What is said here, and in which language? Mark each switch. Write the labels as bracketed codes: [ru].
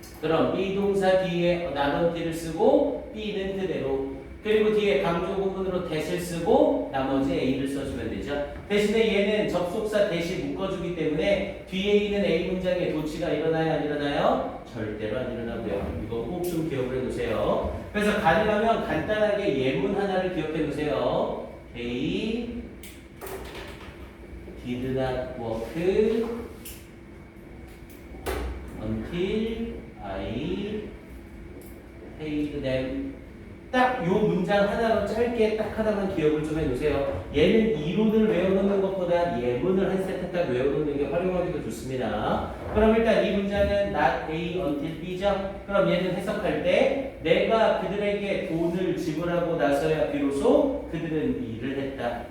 [ko] 그럼 B 동사 뒤에 not until을 쓰고 B는 그대로 그리고 뒤에 강조 부분으로 that을 쓰고 나머지 A를 써주면 되죠. 대신에 얘는 접속사 that이 묶어주기 때문에 뒤에 있는 A 문장에 도치가 일어나요 안 일어나요? 절대로 안 일어나고요. 이거 꼭 좀 기억을 해두세요. 그래서 가능하면 간단하게 예문 하나를 기억해 두세요. [en] A did not work until I paid them. [ko] 딱 요 문장 하나로 짧게 딱 하나만 기억을 좀 해두세요. 얘는 이론을 외워놓는 것보다 예문을 한 세트 딱 외워놓는 게 활용하기도 좋습니다. 그럼 일단 이 문장은 not A until B죠. 그럼 얘는 해석할 때 내가 그들에게 돈을 지불하고 나서야 비로소 그들은 일을 했다.